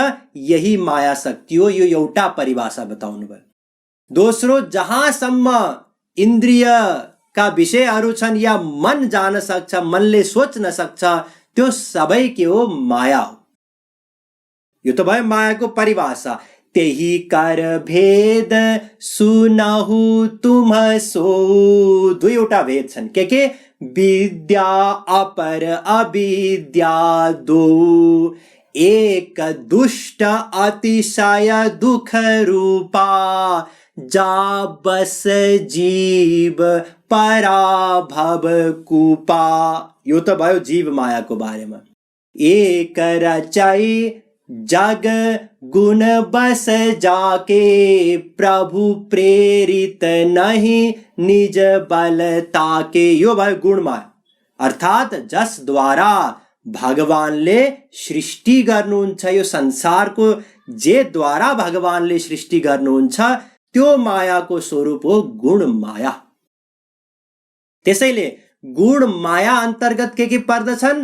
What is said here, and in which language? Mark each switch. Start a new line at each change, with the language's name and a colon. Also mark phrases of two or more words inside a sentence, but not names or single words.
Nepali: यही माया शक्ति हो। यो एउटा परिभाषा बताउनु भयो। दोस्रो, जहाँसम्म इन्द्रियका विषयहरू छन् या मन जान सक्छ, मनले सोच्न सक्छ, त्यो सबै के हो? माया हो। यो त भयो मायाको परिभाषा।
Awadhi: त्यही कर भेद सुनहु तुम सो,
Nepali: दुईवटा भेद छन्। के?
Awadhi: विद्या अपर अविद्या दो, एक दुष्ट अतिशय दुख रूपा, जा बस जीव पराभव कूपा।
Nepali: यो त भयो जीव मायाको बारेमा।
Awadhi: एक रचाई जग गुण बस जाके, प्रभु प्रेरित नहीं निज बल ताके।
Nepali: यो भयो गुण माया, अर्थात जस द्वारा भगवानले सृष्टि गर्नुहुन्छ, यो संसारको जे द्वारा भगवानले सृष्टि गर्नुहुन्छ त्यो मायाको स्वरूप हो गुण माया। त्यसैले गुण माया अन्तर्गत के पर्दछन्?